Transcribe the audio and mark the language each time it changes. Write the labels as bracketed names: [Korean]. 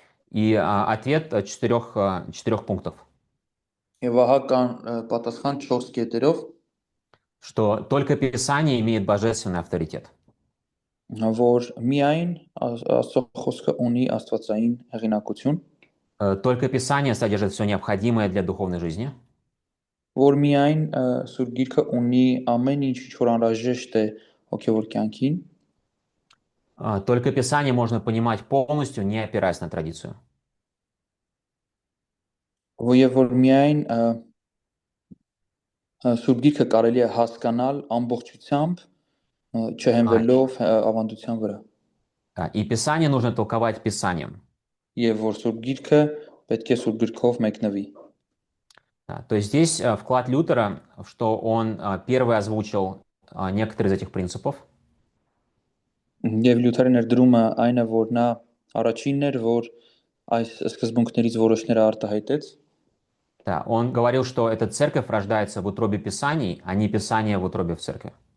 [Russian] И ответ четырех пунктов. [Armenian] Եվ ահա կան պատասխան 4 կետերով, [Russian] что только Писание имеет божественный авторитет. [Armenian] որ միայն Աստծո խոսքը ունի աստվածային հեղինակություն, [Russian] Только Писание содержит все необходимое для духовной жизни. [Armenian] որ միայն Սուրբ Գիրքը ունի ամեն ինչ, որ անհրաժեշտ է հոգևոր կյանքին, [Russian] Только Писание можно понимать полностью, не опираясь на традицию. [Armenian] Եվ որ միայն Սուրբ Գիրքը կարելի է հասկանալ ամբողջությամբ, չհենվելով ավանդության վրա։ [Russian] И Писание нужно толковать Писанием. [Armenian] Եվ որ Սուրբ Գիրքը պետք է Սուրբ Գրքով մեկնվի։ [Russian] То есть здесь вклад Лютера, что он первый озвучил некоторые из этих принципов. [Armenian] Եվ Լյութերի ներդրումը այն է, որ նա առաջինն էր, որ այս սկզբունքներից որոշները արտահայտեց։ [Russian] Да, он говорил, что эта церковь рождается в утробе Писаний, а не Писание в утробе в церкви.